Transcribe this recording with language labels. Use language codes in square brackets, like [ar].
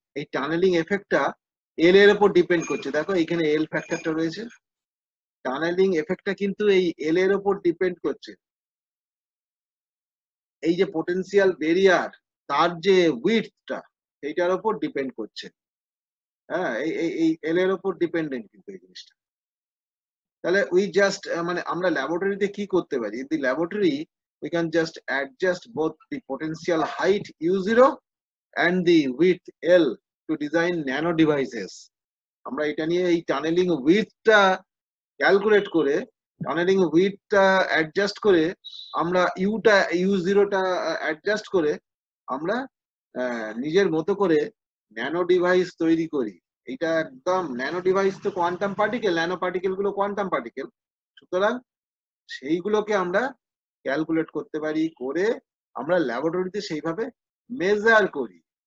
[bn] এই টানেলিং এফেক্টটা এল এর উপর ডিপেন্ড করছে। দেখো এখানে এল ফ্যাক্টরটা রয়েছে, টানেলিং এফেক্টটা কিন্তু এই এল এর উপর ডিপেন্ড করছে। এই যে পোটেনশিয়াল বেরিয়ার তার যে উইডথটা সেইটার উপর ডিপেন্ড করছে। হ্যাঁ, এই এল এর উপর ডিপেন্ডেন্ট কিন্তু এই জিনিসটা। তাহলে [en] we just [bn] মানে আমরা ল্যাবরেটরিতে কি করতে পারি? [en] In the laboratory we can just adjust both the potential height u0 and the width L to design nano devices. [bn] আমরা এটা নিয়ে এই টানেলিং উইডথটা ক্যালকুলেট করে, টানেলিং উইডথটা অ্যাডজাস্ট করে, আমরা u0টা অ্যাডজাস্ট করে আমরা নিজের মতো করে ন্যানো ডিভাইস তৈরি করি। এটা একদম ন্যানো ডিভাইস তো কোয়ান্টাম পার্টিকেল, ন্যানো পার্টিকেল গুলো কোয়ান্টাম পার্টিকেল, সুতরাং সেইগুলোকে আমরা ক্যালকুলেট করতে পারি, করে আমরা ল্যাবরেটরিতে সেইভাবে মেজার করি।